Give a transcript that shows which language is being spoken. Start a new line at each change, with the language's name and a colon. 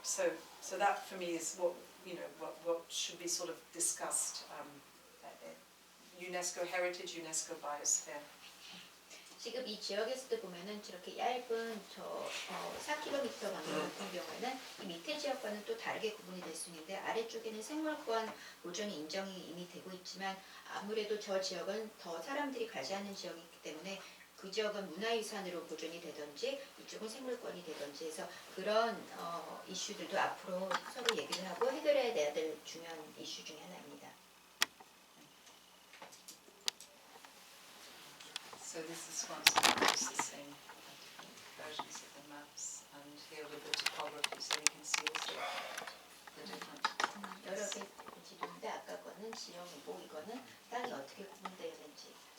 English: So that for me is what should be sort of discussed. UNESCO heritage, UNESCO biosphere.
Korean: 지금 이 지역에서도 보면은 저렇게 얇은 4km 방향 같은 경우에는 이 밑에 지역과는 또 다르게 구분이 될 수 있는데 아래쪽에는 생물권 보존이 인정이 이미 되고 있지만 아무래도 저 지역은 더 사람들이 가지 않는 지역이기 때문에 그 지역은 문화유산으로 보존이 되든지 이쪽은 생물권이 되든지 해서 그런 이슈들도 앞으로 서로 얘기를 하고 해결해야 될 중요한 이슈 중에 하나입니다.
English: So this is one, so the same versions of the maps, and here with the topography, so you can see also the different.
Korean: 여러 개 지도인데 아까 거는 지형이고 이거는 땅이 어떻게 구분되어 있는지.